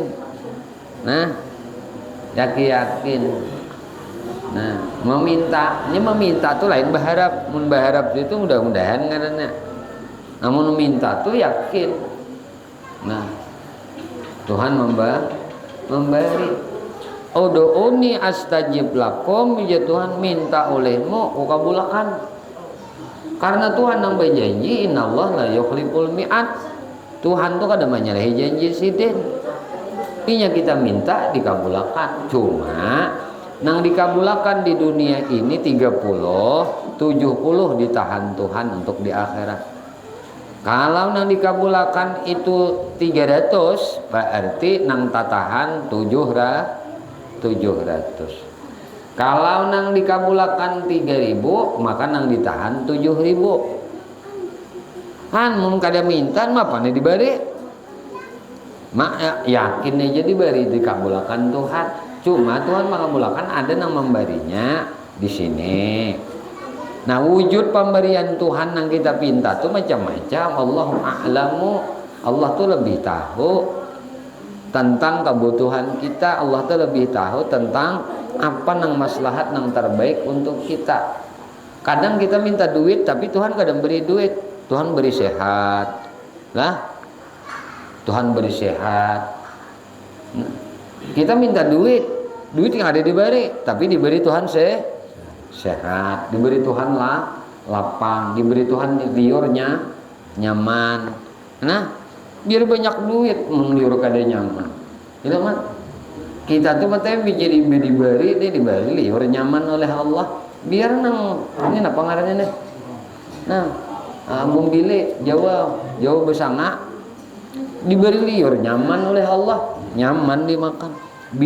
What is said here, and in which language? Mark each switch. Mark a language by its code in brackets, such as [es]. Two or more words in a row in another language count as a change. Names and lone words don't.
[bjn] Nah, yakin. Nah, meminta tuh lain berharap. Mun berharap itu mudah-mudahan karena namun meminta tuh yakin. Nah, Tuhan memberi. [ar] ادعوني أستجب لكم, [bjn] ya Tuhan minta olehmu aku kabulkan. Karena Tuhan yang berjanji [ar] إن الله لا يخلف الميعاد. [bjn] Tuhan tuh kada menyalahi janji sidin. Inya kita minta dikabulkan. Cuma nang dikabulkan di dunia ini 30, 70 ditahan Tuhan untuk di akhirat. Kalau nang dikabulkan itu 300, berarti nang tatahan 700. Kalau nang dikabulkan 3000, maka nang ditahan 7000. Kan mun kada minta mah pane dibari. Mak yakin aja diberi dikabulkan Tuhan. Cuma Tuhan mengabulkan ada yang memberinya di sini. Nah, wujud pemberian Tuhan yang kita pinta tuh macam-macam. [ar] الله أعلم. [bjn] Allah tuh lebih tahu tentang kebutuhan kita. Allah tuh lebih tahu tentang apa yang maslahat yang terbaik untuk kita. Kadang kita minta duit tapi Tuhan kadang beri duit. Tuhan beri sehat. Lah, Tuhan beri sehat. Nah, kita minta duit yang ada diberi, tapi diberi Tuhan sehat, diberi Tuhan lapang, diberi Tuhan liurnya nyaman. Nah, biar banyak duit mengliur kada nyaman. Itu mah kita tuh matanya jadi diberi liur nyaman oleh Allah. Biar nang ini apa ngarannya nih? Nah, bumbile Jawa besanga diberi liur nyaman oleh Allah, nyaman dimakan.